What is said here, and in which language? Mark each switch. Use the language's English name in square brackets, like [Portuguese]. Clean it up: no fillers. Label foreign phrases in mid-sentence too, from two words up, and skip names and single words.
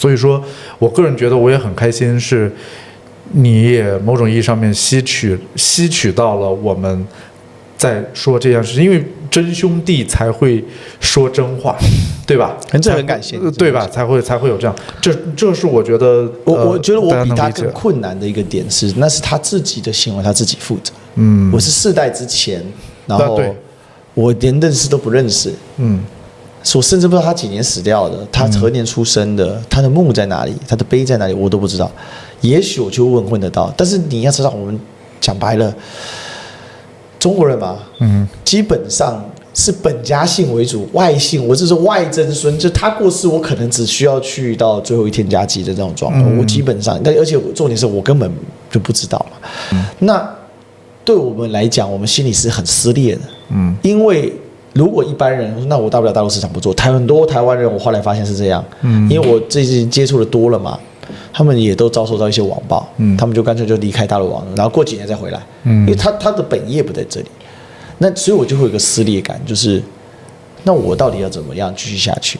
[Chinese] 所以說我個人覺得我也很開心，是你也某種意義上面吸取到了我們在說這件事情，因為真兄弟才會說真話，對吧？這很感謝，對吧？才會有這樣。這是我覺得，我覺得我比他更困難的一個點是，那是他自己的行為，他自己負責。我是4代之前，然後我連認識都不認識。我甚至不知道他幾年死掉的，他何年出生的，他的墓在哪裡，他的碑在哪裡，我都不知道。也許我就問得到，但是你要知道，我們講白了。中國人嘛，基本上是本家姓為主，外姓我就是外曾孫，就他過世，我可能只需要去到最後一天加祭的這種狀況。我基本上，而且重點是我根本就不知道嘛。那對我們來講，我們心裡是很撕裂的。因為如果一般人，那我大不了大陸市場不做。很多台灣人，我後來發現是這樣。因為我最近接觸的多了嘛。他們也都遭受到一些網暴，他們就乾脆就離開大陸網絡，然後過幾年再回來，因為他的本業不在這裡，那所以我就會有一個撕裂感，就是那我到底要怎麼樣繼續下去？